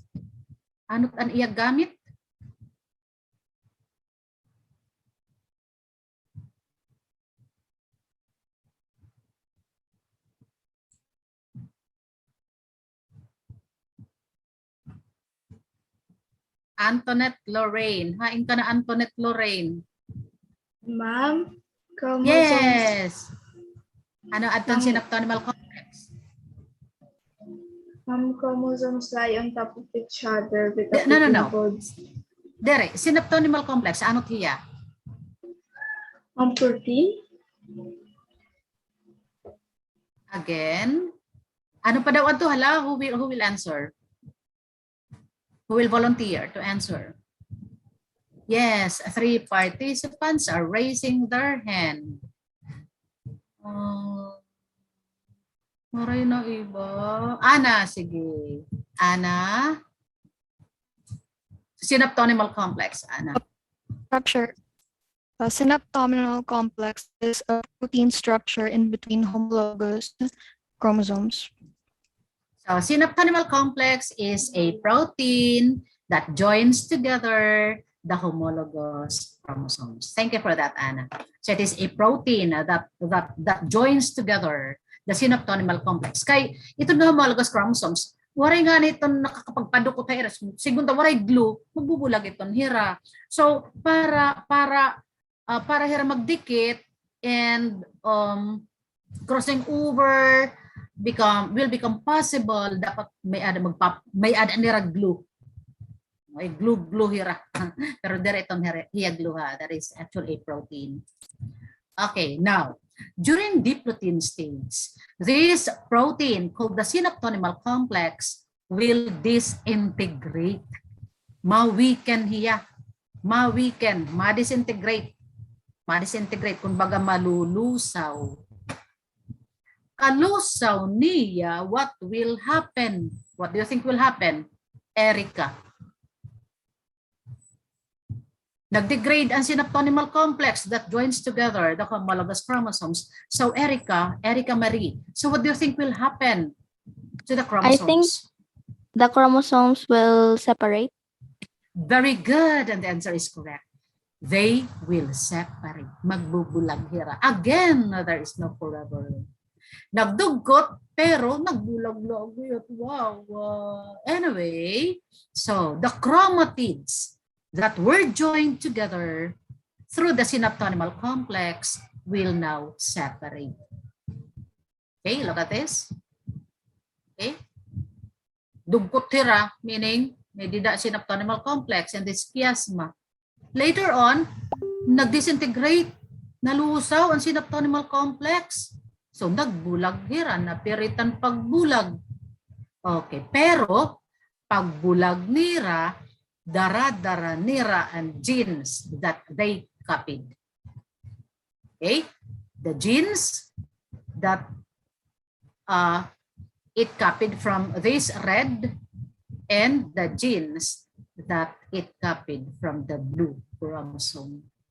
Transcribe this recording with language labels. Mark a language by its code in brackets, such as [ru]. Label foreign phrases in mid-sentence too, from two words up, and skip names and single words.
[war] Ano ang iya gamit? Antoinette Lorraine. Hain ka na Antoinette Lorraine. [en] Ma'am, chromosomes. Yes. [war] Ano aton synaptonimal complex? [en] Ma'am, chromosomes lie on top of each other with a No. codes. [war] Dere, synaptonimal complex, ano tiya? [en] Ma'am, protein. Again. [war] Ano pa daw ato hala? [en] Who will answer? Who will volunteer to answer? Yes, 3 participants are raising their hand. [war] Maray na iba. Ana, sige. Ana. Synaptonimal complex, Ana. [en] Structure. A synaptonial complex is a protein structure in between homologous chromosomes. So, synaptonimal complex is a protein that joins together the homologous chromosomes. Thank you for that, Anna. So, it is a protein that joins together the synaptonimal complex. [war] Kay ito na [en] homologous chromosomes, [war] waray nga nito nakakapagpadukot hira. Segundo waray glue, magbubulag iton hira. [en] So, [war] para hira magdikit [en] and crossing over will become possible, [war] dapat may ada nira glue. May glue hira. Pero dire itong hiya glue ha. [en] That is actually a protein. Okay, now during diplotin stage, this protein called the synaptonimal complex will disintegrate. [war] Ma-weaken hiya. Ma-disintegrate. Kumbaga malulusaw. Kalusaw niya, [en] what will happen? What do you think will happen? Erica. [war] Nag-degrade ang [en] synaptonimal complex that joins together the homologous chromosomes. So Erica Marie. So what do you think will happen to the chromosomes? I think the chromosomes will separate. Very good. And the answer is correct. They will separate. [war] Magbubulag hira. [en] Again, there is no forever. [war] Nagdugot pero nagbulag-lag. [en] Wow. Anyway, so the chromatids that were joined together through the synaptonimal complex will now separate. Okay, look at this. Okay. [war] Dugot hira, meaning may dida [en] synaptonimal complex and this chiasma. Later on, [war] nag-disintegrate, nalusaw ang synaptonimal complex. [en] So, [war] nagbulag hira, napiritan pagbulag. Okay, pero pagbulag nira, dara-dara nira and [en] genes that they copied. Okay, the genes that it copied from this red and the genes that it copied from the blue chromosome.